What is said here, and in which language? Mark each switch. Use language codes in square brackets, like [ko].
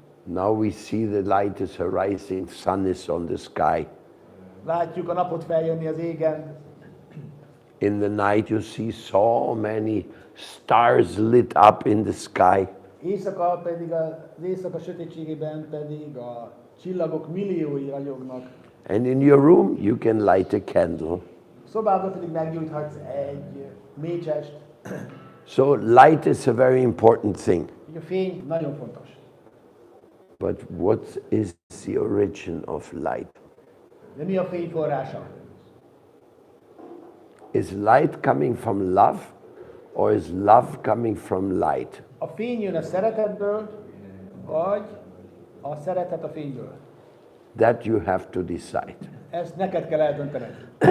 [en] Now we see the light is arising, sun is on the sky. [hu] Látjuk a napot feljönni az égen. [en] In the night you see so many stars lit up in the sky. [hu] Éjszaka pedig az éjszaka sötétségében pedig a csillagok milliói ragyognak. [en] And in your room you can light a candle. [hu] Szobában pedig meggyújthatsz egy mécsest. [en] So light is a very important thing. [hu] Így a fény nagyon fontos. [en] But what is the origin of light? [hu] De mi a fény forrása? [en] Is light coming from love or is love coming from light? [hu] A fény jön a szeretetből, vagy a szeretet a fényből? [en] That you have to decide. [hu] Ezt neked kell eldöntened.